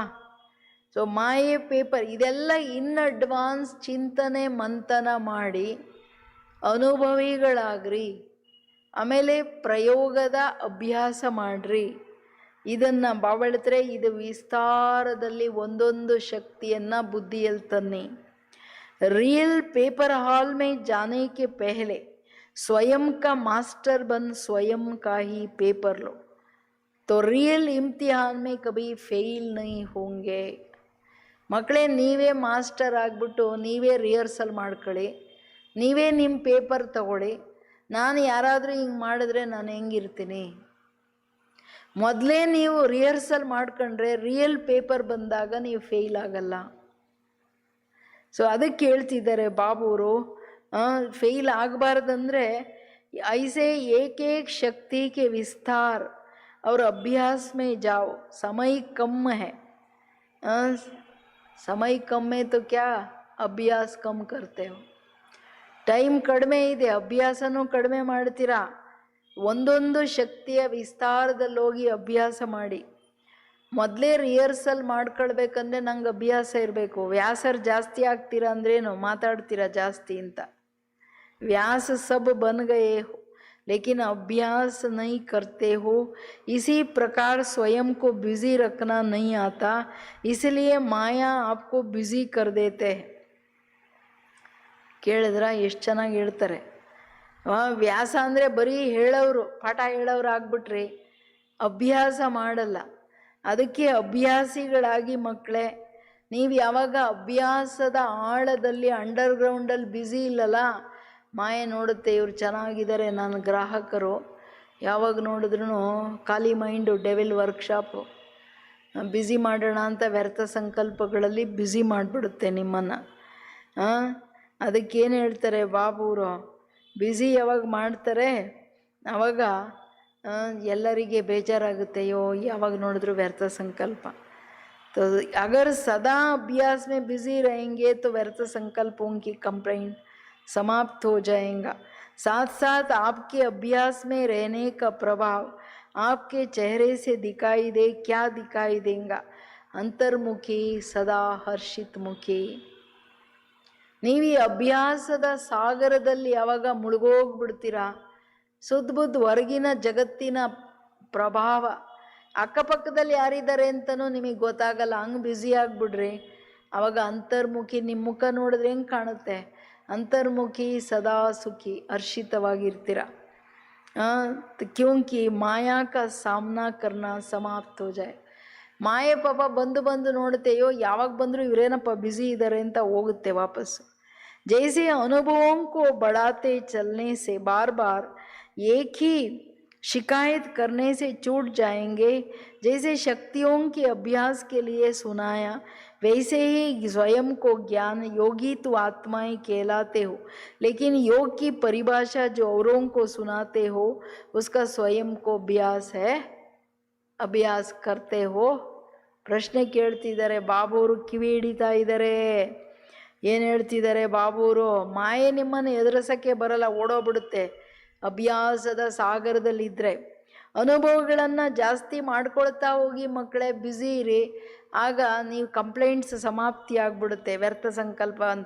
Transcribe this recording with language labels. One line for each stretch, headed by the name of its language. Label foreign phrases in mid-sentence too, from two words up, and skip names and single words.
Kannada: ಸೊ ಮಾಯೆ ಪೇಪರ್ ಇದೆಲ್ಲ
English: in advance
Kannada: ಚಿಂತನೆ ಮಂಥನ ಮಾಡಿ ಅನುಭವಿಗಳಾಗ್ರಿ. ಆಮೇಲೆ ಪ್ರಯೋಗದ ಅಭ್ಯಾಸ ಮಾಡ್ರಿ. ಇದನ್ನು ಬಾಬಳ್ತಾರೆ, ಇದು ವಿಸ್ತಾರದಲ್ಲಿ ಒಂದೊಂದು ಶಕ್ತಿಯನ್ನು ಬುದ್ಧಿಯಲ್ಲಿ ತನ್ನಿ.
English: real paper
Hindi: हॉल में जाने के पहले स्वयं का मास्टर बन स्वयं का ही पेपर लो, तो रियल इम्तिहान में कभी फेल नहीं होंगे.
Kannada: ಮಕ್ಕಳೇ, ನೀವೇ ಮಾಸ್ಟರ್ ಆಗಿಬಿಟ್ಟು ನೀವೇ ರಿಹರ್ಸಲ್ ಮಾಡ್ಕೊಳ್ಳಿ, ನೀವೇ ನಿಮ್ಮ ಪೇಪರ್ ತಗೊಳ್ಳಿ. ನಾನು ಯಾರಾದರೂ ಹಿಂಗೆ ಮಾಡಿದ್ರೆ ನಾನು ಹೆಂಗಿರ್ತೀನಿ? ಮೊದಲೇ ನೀವು ರಿಹರ್ಸಲ್ ಮಾಡ್ಕೊಂಡ್ರೆ
English: real paper
Kannada: ಬಂದಾಗ ನೀವು ಫೇಲ್ ಆಗಲ್ಲ. ಸೊ ಅದಕ್ಕೆ ಹೇಳ್ತಿದ್ದಾರೆ ಬಾಬುವರು, ಫೇಲ್ ಆಗಬಾರ್ದಂದ್ರೆ
Hindi: ऐसे एकेक शक्ति के विस्तार और अभ्यास में जाओ. समय कम है, समय कम है तो क्या अभ्यास कम करते हो.
Kannada: ಟೈಮ್ ಕಡಿಮೆ ಇದೆ, ಅಭ್ಯಾಸನೂ ಕಡಿಮೆ ಮಾಡ್ತೀರಾ. ಒಂದೊಂದು ಶಕ್ತಿಯ ವಿಸ್ತಾರದಲ್ಲಿ ಹೋಗಿ ಅಭ್ಯಾಸ ಮಾಡಿ. ಮೊದಲೇ ರಿಹರ್ಸಲ್ ಮಾಡ್ಕೊಳ್ಬೇಕಂದ್ರೆ ನಂಗೆ ಅಭ್ಯಾಸ ಇರಬೇಕು. ವ್ಯಾಸರು ಜಾಸ್ತಿ ಆಗ್ತೀರಾ ಅಂದ್ರೇನು, ಮಾತಾಡ್ತೀರಾ ಜಾಸ್ತಿ ಅಂತ.
Hindi: व्यास सब बन गए हो लेकिन अभ्यास नहीं करते हो. इसी प्रकार स्वयं को बिजी रखना नहीं आता, इसलिए माया आपको बिजी कर देते हैं.
Kannada: ಕೇಳಿದ್ರ ಎಷ್ಟು ಚೆನ್ನಾಗಿ ಹೇಳ್ತಾರೆ. ವ್ಯಾಸ ಅಂದರೆ ಬರೀ ಹೇಳೋರು, ಪಾಠ ಹೇಳೋರು ಆಗ್ಬಿಟ್ರಿ, ಅಭ್ಯಾಸ ಮಾಡಲ್ಲ. ಅದಕ್ಕೆ ಅಭ್ಯಾಸಿಗಳಾಗಿ ಮಕ್ಕಳೇ, ನೀವು ಯಾವಾಗ ಅಭ್ಯಾಸದ ಆಳದಲ್ಲಿ ಅಂಡರ್ಗ್ರೌಂಡಲ್ಲಿ ಬ್ಯುಸಿ ಇಲ್ಲಲ್ಲ, ಮಾಯೆ ನೋಡುತ್ತೆ ಇವ್ರು ಚೆನ್ನಾಗಿದ್ದಾರೆ ನನ್ನ ಗ್ರಾಹಕರು, ಯಾವಾಗ ನೋಡಿದ್ರೂ ಖಾಲಿ ಮೈಂಡು,
English: devil workshop,
Kannada: ಬ್ಯುಸಿ ಮಾಡೋಣ ಅಂತ ವ್ಯರ್ಥ ಸಂಕಲ್ಪಗಳಲ್ಲಿ ಬ್ಯುಸಿ ಮಾಡಿಬಿಡುತ್ತೆ ನಿಮ್ಮನ್ನು. ಅದಕ್ಕೇನು ಹೇಳ್ತಾರೆ ಬಾಬುವರು, ಬ್ಯುಸಿ ಯಾವಾಗ ಮಾಡ್ತಾರೆ ಆವಾಗ ಎಲ್ಲರಿಗೆ ಬೇಜಾರಾಗುತ್ತೆಯೋ, ಯಾವಾಗ ನೋಡಿದ್ರು
Hindi: व्यर्थ संकल्प। तो अगर सदा अभ्यास में बिजी रहेंगे तो व्यर्थ संकल्पों की कंप्लेंट समाप्त हो जाएगा। साथ साथ आपके अभ्यास में रहने का प्रभाव आपके चेहरे से दिखाई दे। क्या दिखाई देगा? अंतर्मुखी, सदा हर्षित मुखी।
Kannada: ನೀವು ಈ ಅಭ್ಯಾಸದ ಸಾಗರದಲ್ಲಿ ಯಾವಾಗ ಮುಳುಗೋಗ್ಬಿಡ್ತೀರಾ, ಸುದ್ದ ಬುದ್ಧ ಹೊರಗಿನ ಜಗತ್ತಿನ ಪ್ರಭಾವ, ಅಕ್ಕಪಕ್ಕದಲ್ಲಿ ಯಾರಿದ್ದಾರೆ ಅಂತಲೂ ನಿಮಗೆ ಗೊತ್ತಾಗಲ್ಲ, ಹಂಗೆ ಬ್ಯುಸಿ ಆಗಿಬಿಡ್ರಿ, ಆವಾಗ ಅಂತರ್ಮುಖಿ, ನಿಮ್ಮ ಮುಖ ನೋಡಿದ್ರೆ ಹೆಂಗೆ ಕಾಣುತ್ತೆ? ಅಂತರ್ಮುಖಿ, ಸದಾ ಸುಖಿ, ಹರ್ಷಿತವಾಗಿರ್ತೀರ।
Hindi: क्योंकि माया का सामना करना समाप्त हो जाए।
Kannada: ಮಾಯೆ ಪಾಪ ಬಂದು ನೋಡುತ್ತೆಯೋ, ಯಾವಾಗ ಬಂದರೂ ಇವರೇನಪ್ಪ ಬ್ಯುಸಿ ಇದ್ದಾರೆ ಅಂತ ಹೋಗುತ್ತೆ ವಾಪಸ್ಸು।
Hindi: जैसे अनुभवों को बढ़ाते चलने से बार बार एक ही शिकायत करने से छूट जाएंगे। जैसे शक्तियों के अभ्यास के लिए सुनाया, वैसे ही स्वयं को ज्ञान योगी तो आत्माएं कहलाते हो, लेकिन योग की परिभाषा जो औरों को सुनाते हो उसका स्वयं को अभ्यास है। अभ्यास करते हो?
Kannada: ಪ್ರಶ್ನೆ ಕೇಳ್ತಿದ್ದಾರೆ ಬಾಬುವರು, ಕಿವಿ ಹಿಡಿತಾ ಇದ್ದಾರೆ। ಏನು ಹೇಳ್ತಿದ್ದಾರೆ ಬಾಬುವರು? ಮಾಯೆ ನಿಮ್ಮನ್ನು ಎದುರಿಸೋಕ್ಕೆ ಬರಲ್ಲ, ಓಡೋಗ್ಬಿಡುತ್ತೆ ಅಭ್ಯಾಸದ ಸಾಗರದಲ್ಲಿದ್ದರೆ। ಅನುಭವಗಳನ್ನು ಜಾಸ್ತಿ ಮಾಡ್ಕೊಳ್ತಾ ಹೋಗಿ ಮಕ್ಕಳೇ, ಬ್ಯುಸಿ ಇರಿ, ಆಗ ನೀವು ಕಂಪ್ಲೇಂಟ್ಸ್ ಸಮಾಪ್ತಿ ಆಗಿಬಿಡುತ್ತೆ, ವ್ಯರ್ಥ ಸಂಕಲ್ಪ ಅಂತ।